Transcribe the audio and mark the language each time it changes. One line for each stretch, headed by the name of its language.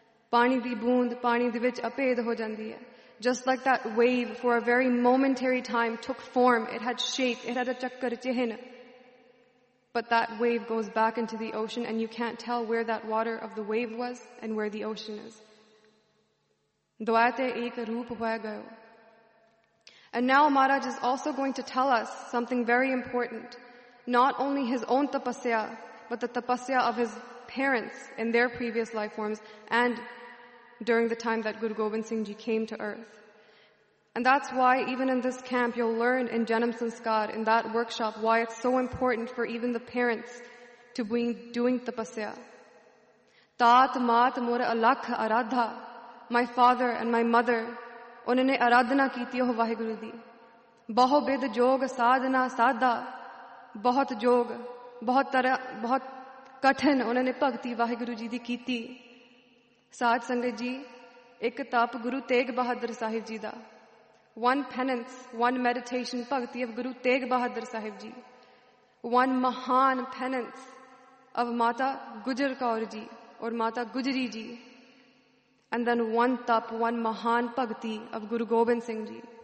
Punjabi: ਪਾਣੀ ਦੀ ਬੂੰਦ, ਪਾਣੀ ਦੀ ਵਿਚ ਅਪੇਡ ਹੋ ਜਾਂਦੀ ਹੈ.
English: Just like that wave for a very momentary time took form, it had shape, it had a chakkar chihin. But that wave goes back into the ocean and you can't tell where that water of the wave was and where the ocean is.
Punjabi: Dwayate ek roop hoya gayo.
English: And now Maharaj is also going to tell us something very important. Not only his own tapasya, but the tapasya of his parents in their previous life forms and during the time that Guru Gobind Singh Ji came to earth. And that's why even in this camp, you'll learn in Janam Sanskar, in that workshop, why it's so important for even the parents to be doing tapasya.
Punjabi: ਤਾਤ ਮਾਤ ਮੁਰਾ ਅਲਖ ਅਰਾਧਾ,
English: my father and my mother,
Punjabi: ਉਨ੍ਹੇ ਆਰਾਧਨਾ ਕੀਤੀ ਹੋ ਵਾਹਿਗੁਰੂ ਦੀ. ਬਹੁ ਬਿਧ ਜੋਗ ਸਾਧਨਾ ਸਾਧਾ, ਬਹੁਤ ਜੋਗ, ਬਹੁਤ ਤਰ੍ਹਾਂ, ਬਹੁਤ ਕਠਿਨ ਉਨ੍ਹੇ ਭਗਤੀ ਵਾਹਿਗੁਰੂ ਜੀ ਦੀ ਕੀਤੀ. ਸਾਧ ਸੰਗਤ ਜੀ, ਇਕ ਤਪ ਗੁਰੂ ਤੇਗ ਬਹਾਦਰ ਸਾਹਿਬ ਜੀ ਦਾ.
English: One penance, one meditation, bhakti of Guru Teg Bahadur Sahib Ji. One mahan penance of Mata Gujar Kaur Ji or Mata Gujari Ji. And then one tap, one mahan bhakti of Guru Gobind Singh Ji.